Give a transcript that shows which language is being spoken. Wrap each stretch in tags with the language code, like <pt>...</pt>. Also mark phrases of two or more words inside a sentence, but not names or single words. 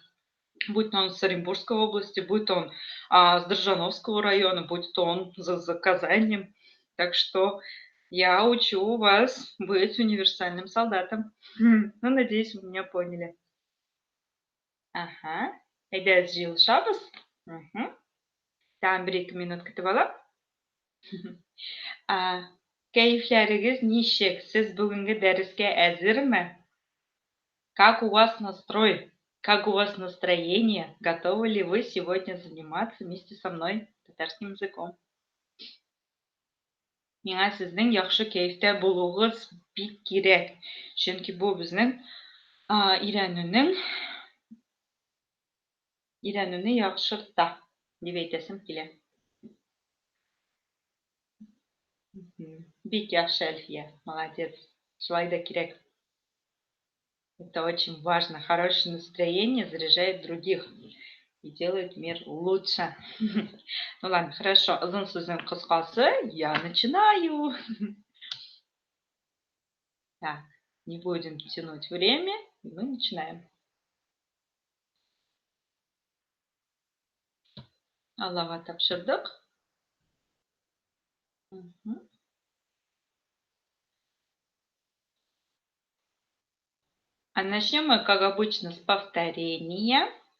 <ru>Будь то он с Оренбургской области, будь то он с Дрожжановского района, будь то он за Казанью. Так что я учу вас быть универсальным солдатом. Ну, надеюсь, вы меня поняли. Ага.</ru> <tt>Әйдәгез җыелышабыз. Тагын 1-2 минут көтеп алам. Кәефләрегез ничек? Сез бүгенге дәрескә әзерме?</tt> <ru>Как у вас настрой? Как у вас настроение? Готовы ли вы сегодня заниматься вместе со мной татарским языком?</ru> <tt>Миңа сезнең яхшы кәефтә булугыз бик кирәк. Чөнки бу безнең өйрәнүне яхшырта дип әйтәсем килә. Бик яхшы, Әлфия. Молодец. Шулай да кирәк.</tt> <ru>Это очень важно. Хорошее настроение заряжает других и делает мир лучше. Ну ладно, хорошо.</ru> <tt>Озын сүзнең кыскасы,</tt> <ru>я начинаю. Так, не будем тянуть время, и мы начинаем.</ru> <tt>Аллаға тапшырдык.</tt> <ru>А начнем мы, как обычно, с повторения.</ru>